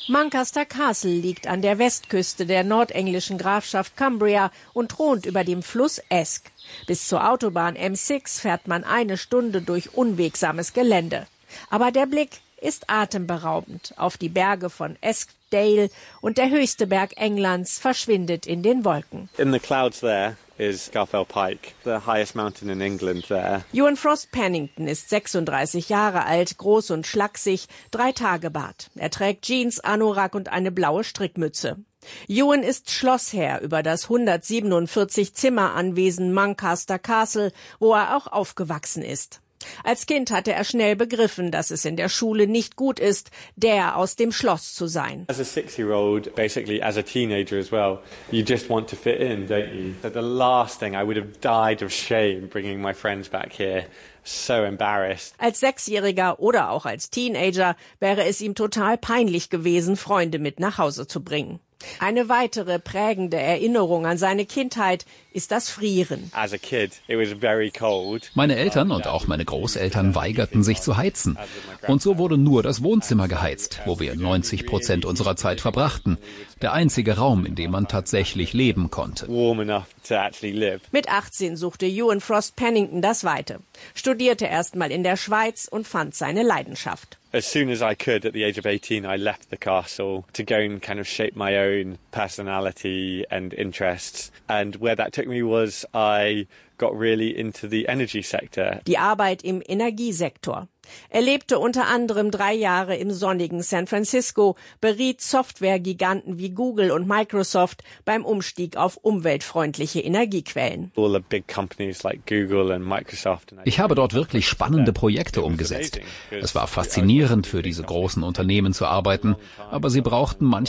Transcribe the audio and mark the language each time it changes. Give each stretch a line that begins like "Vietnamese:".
German: Moncaster Castle liegt an der Westküste der nordenglischen Grafschaft Cumbria und thront über dem Fluss Esk. Bis zur Autobahn M6 fährt man eine Stunde durch unwegsames Gelände. Aber der Blick ist atemberaubend. Auf die Berge von Eskdale und der höchste Berg Englands verschwindet in den Wolken.
English: In the clouds there. Is Garfell Pike, the highest mountain in England there.
German: Ewan Frost Pennington ist 36 Jahre alt, groß und schlaksig, 3 Tage Bart. Er trägt Jeans, Anorak und eine blaue Strickmütze. Ewan ist Schlossherr über das 147-Zimmer-Anwesen Moncaster Castle, wo er auch aufgewachsen ist. Als Kind hatte er schnell begriffen, dass es in der Schule nicht gut ist, der aus dem Schloss zu sein.
English: As a 6-year-old, basically as a teenager as well, you just want to fit in, don't you? So the last thing, I would have died of shame bringing my friends back here. So embarrassed.
German: Als 6-Jähriger oder auch als Teenager wäre es ihm total peinlich gewesen, Freunde mit nach Hause zu bringen. Eine weitere prägende Erinnerung an seine Kindheit ist das Frieren.
English: As a kid, it was very cold.
German: Meine Eltern und auch meine Großeltern weigerten sich zu heizen. Und so wurde nur das Wohnzimmer geheizt, wo wir 90% unserer Zeit verbrachten. Der einzige Raum, in dem man tatsächlich leben konnte.
English: Warm enough to actually live.
German: Mit 18 suchte Ewan Frost Pennington das Weite, studierte erstmal in der Schweiz und fand seine Leidenschaft.
English: As soon as I could at the age of 18 I left the castle to go and kind of shape my own personality and interests, and where that took me was I got really into the energy sector.
German: Die Arbeit im Energiesektor. Er lebte unter anderem 3 Jahre im sonnigen San Francisco, beriet Software-Giganten wie Google und Microsoft beim Umstieg auf umweltfreundliche Energiequellen.
English: All the big companies like Google and Microsoft.
German: Ich habe dort wirklich spannende Projekte umgesetzt. Es war faszinierend, für diese großen Unternehmen zu arbeiten, aber sie brauchten manchmal